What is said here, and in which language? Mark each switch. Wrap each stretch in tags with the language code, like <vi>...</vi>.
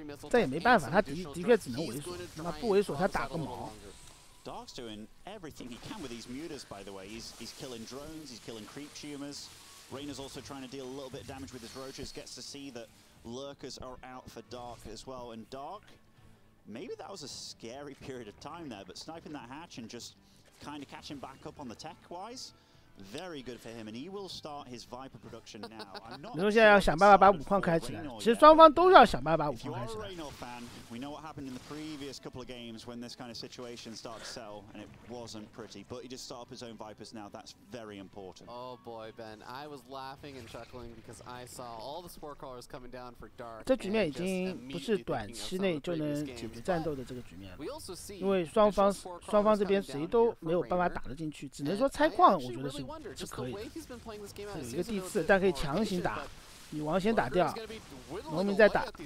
<zh>这也没办法，他的确只能猥琐，那么不猥琐他打个毛。</zh> <en>Dark's doing everything he can with these mutas, by the way. He's killing drones, he's killing creep tumors. Reynor's also trying to deal a little bit of damage with his roaches, gets to see that lurkers are out for Dark as well. And Dark, maybe that was a scary period of time there, but sniping that hatch and just kind of catching back up on the tech-wise, very good for him, and he will start his Viper production now. I'm not</en> <zh>你说现在要想办法把5矿开起来，其实双方都要想办法把5矿开起来。</zh> <en>If you are a Reynor fan, we know what happened in the previous couple of games when this kind of situation started to sell, and it wasn't pretty. But he just started up his own Vipers now. That's very important. Oh boy, Ben, I was laughing and chuckling because I saw all the sport callers coming down for Dark.</en> <zh>这局面已经不是短期内就能解决战斗的这个局面了，因为双方这边谁都没有办法打得进去，只能说拆矿，我觉得是可以的。有一个地次，但可以强行打。女王先打掉，农民再打。</zh>